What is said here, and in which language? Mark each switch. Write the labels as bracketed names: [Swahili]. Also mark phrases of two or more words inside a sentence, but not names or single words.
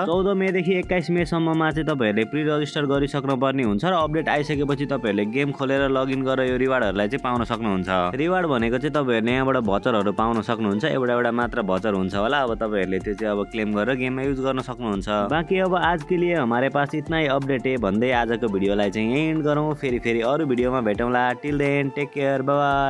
[Nepali] 14 मे देखि 21 मे सम्ममा चाहिँ तपाईहरुले [English] pre register [Nepali] गरिसक्नु पर्ने हुन्छ र अपडेट आइसकेपछि तपाईहरुले गेम खोलेर लगइन गरेर यो रिवार्डहरुलाई चाहिँ पाउन सक्नुहुन्छ। रिवार्ड भनेको चाहिँ तपाईहरुले यहाँबाट भचरहरु पाउन सक्नुहुन्छ। एउटा मात्र भचर हुन्छ होला, अब तपाईहरुले त्यो चाहिँ अब क्लेम गरेर गेममा युज गर्न सक्नुहुन्छ। बाकी अब [Hindi] आज के लिए हमारे पास इतना ही अपडेट है [Nepali] भन्दै आजको भिडियोलाई चाहिँ यही एन्ड गरौँ। फेरि अरु भिडियोमा भेटौँला। [English] till then take care, bye bye.